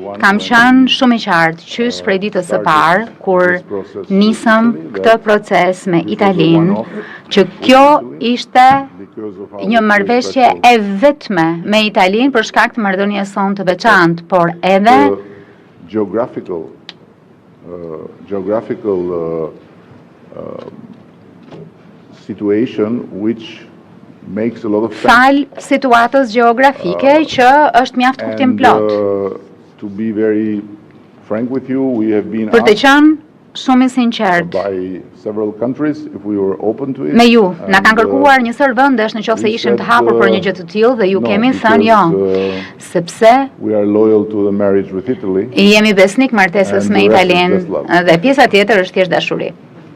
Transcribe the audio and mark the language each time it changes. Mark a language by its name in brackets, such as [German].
[Albanian] Kam qenë shumë I qartë qysh prej ditës së parë kur nisëm këtë proces me Italinë, që kjo ishte një marrëveshje e vetme me Italinë për shkak të marrëdhënies sonë të veçantë, por edhe [English] geographical situation which makes a lot of sense. [Albanian] Fal situatës gjeografike që është mjaft kuptim plot. [English] To be very frank with you, we have been [Albanian] Për të qenë shumë I sinqert [English] by several countries if we were open to it. [Albanian] Me ju, na kanë kërkuar një sër vendesh nëse ishim të hapur për një gjë të tillë dhe ju kemi thënë jo, sepse [English] we are loyal to the marriage with Italy. [Albanian] Jemi besnik martesës me Italinë dhe pjesa tjetër është thjesht dashuri.